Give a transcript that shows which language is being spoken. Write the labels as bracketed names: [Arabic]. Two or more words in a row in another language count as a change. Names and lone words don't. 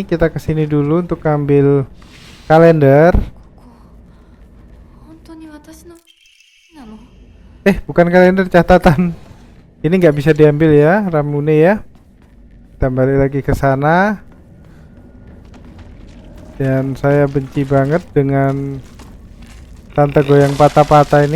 [Indonesian] Kita ke sini dulu untuk ambil kalender. [Japanese] 本当に私のなの？ [Indonesian] Bukan kalender, catatan. Ini nggak bisa diambil ya, Ramune ya. Kita balik lagi ke sana. Dan saya benci banget dengan tante goyang patah-patah ini.